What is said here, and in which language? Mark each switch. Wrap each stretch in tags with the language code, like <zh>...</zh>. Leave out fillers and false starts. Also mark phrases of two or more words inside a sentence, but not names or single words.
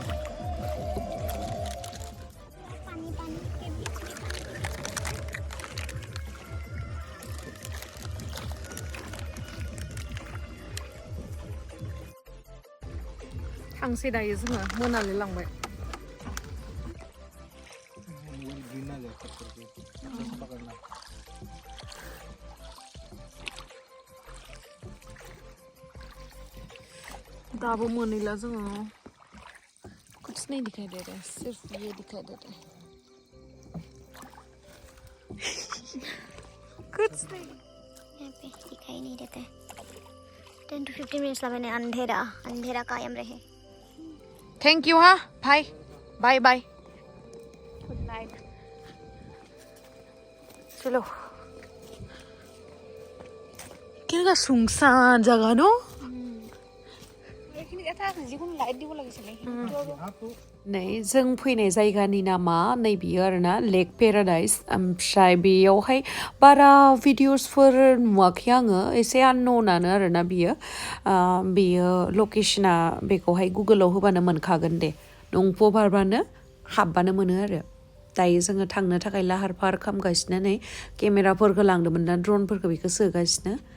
<brx>थांसै दायो जोङो मोनाले लांबाय दाबो मोनैला जोङो</brx> <hi>कुछ नहीं दिखाई दे रहा है सिर्फ ये दिखाई दे रहा है कुछ नहीं यहाँ पे दिखाई नहीं देता है 10 to 15 मिनट्स लगा अंधेरा कायम रहे</hi> <en>thank you</en> <hi>हाँ भाई</hi> <en>bye bye good night</en> <brx>चलो केनेका</brx> <hi>सुनसान जगह</hi> <brx>न नै जों फैनाय जायगानि नामा नै बियो आरोना लेक पेराडाइस ओमफ्राय बेयावहाय बारा भिडिअसफोर नुवाखै आङो एसे आननोनानो आरोना बियो लकेशना बेखौहाय गुगोलाव होबानो मोनखागोन दे नंपो बारबानो हाबबानो मोनो आरो दायो जोङो थांनो थाखाय लाहार फाहार खालामगासिनो नै केमेराफोरखौ लांदोंमोन ना ड्रनफोरखौ बेखौ सोगासिनो</brx>